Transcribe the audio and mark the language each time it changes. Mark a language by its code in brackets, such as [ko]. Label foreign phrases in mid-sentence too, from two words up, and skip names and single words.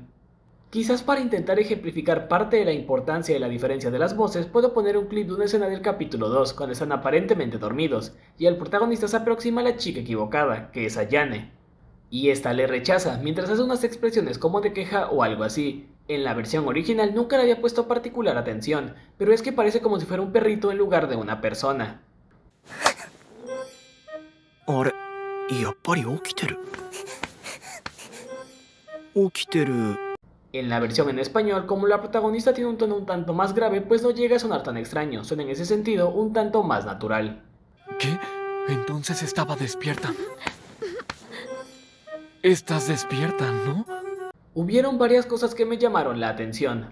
[es] Quizás para intentar ejemplificar parte de la importancia de la diferencia de las voces, puedo poner un clip de una escena del capítulo 2, cuando están aparentemente dormidos, y el protagonista se aproxima a la chica equivocada, que es Ayane. Y esta le rechaza, mientras hace unas expresiones como de queja o algo así. En la versión original nunca le había puesto particular atención, pero es que parece como si fuera un perrito en lugar de una persona. [ja] あれ、やっぱり起きてる。起きてる。 [es] En la versión en español, como la protagonista tiene un tono un tanto más grave, pues no llega a sonar tan extraño, suena en ese sentido un tanto más natural. ¿Qué? Entonces estaba despierta. Estás despierta, ¿no? Hubieron varias cosas que me llamaron la atención.